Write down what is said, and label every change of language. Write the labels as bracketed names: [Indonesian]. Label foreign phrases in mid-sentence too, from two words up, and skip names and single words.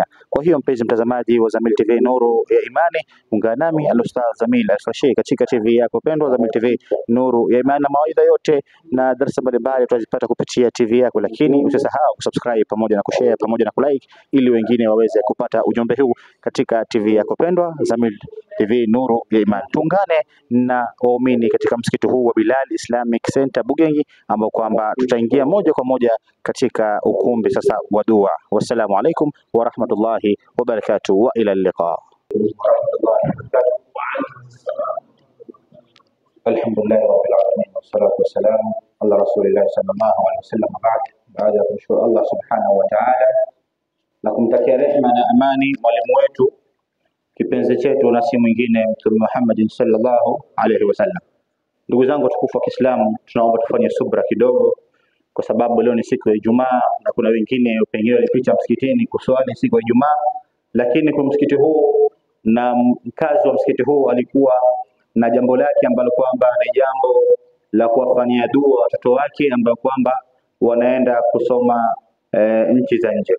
[Swahili] Kwa hiyo mpenzi mtazamaji wa Zamyl TV Nuru ya Imani, ungana nami Al-Ustadh Zamyl Al-Farshi katika TV yako pendwa Zamyl TV Nuru ya Imani, na mawaidha yote na darasa mbalimbali tutazipata kupitia TV yako, lakini usisahau kusubscribe pamoja na kushare pamoja na kulike ili wengine waweze kupata ujumbe huu katika TV yako pendwa Zamyl TV Nuru ya Imani. Tuungane na waumini katika msikiti huu wa Bilal Islamic Center Bugeng ambao kwamba tutaingia moja kwa moja katika ukumbi sasa wa dua. [Arabic] والسلام عليكم ورحمة الله وبركاته وإلى اللقاء. الحمد لله رب العالمين والصلاة والسلام على رسول الله صلى الله عليه وسلم. [Swahili] Baada ya kumshukuru [Arabic] الله سبحانه وتعالى [Swahili] na kumtakia rehema na amani mwalimu wetu kipenzi chetu na si mwingine Mtume Muhammad [Arabic] صلى الله عليه وسلم. [Swahili] Ndugu zangu tukufu wa Kiislamu, tunaomba tufanye subra kidogo kwa sababu leo ni siku ya Ijumaa na kuna wengine pengine walipita msikitini kuswali siku ya Ijumaa, lakini kwa msikiti huu na mkazi wa msikiti huu alikuwa na jambo lake ambalo kwamba ni jambo la kuwafanyia dua watoto wake ambao kwamba wanaenda kusoma nchi za nje.